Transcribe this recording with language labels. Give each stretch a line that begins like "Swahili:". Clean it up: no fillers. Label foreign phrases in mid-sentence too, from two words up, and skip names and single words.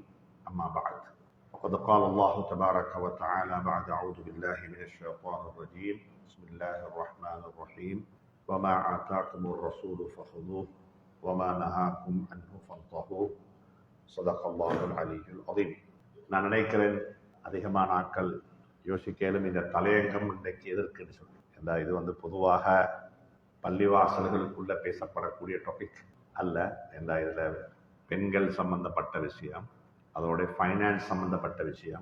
Arabic: أما بعد، وقد قال الله تبارك وتعالى بعد أعوذ بالله من الشيطان الرجيم. بسم الله الرحمن الرحيم. وما آتاكم الرسول فخذوه وما نهاكم عنه فانتهوا. صدق الله العلي العظيم.
Tamil: நான் நினைக்கிறேன் அதிகமான ஆட்கள் யோசிக்கலும் இந்த தலையங்கம் இன்றைக்கு எதற்குன்னு சொல்லி இது பொதுவாக பள்ளிவாசல்களுக்குள்ள பேசப்படக்கூடிய டாபிக் அல்ல. இதில் பெண்கள் சம்பந்தப்பட்ட விஷயம், அதோட ஃபைனான்ஸ் சம்பந்தப்பட்ட விஷயம்.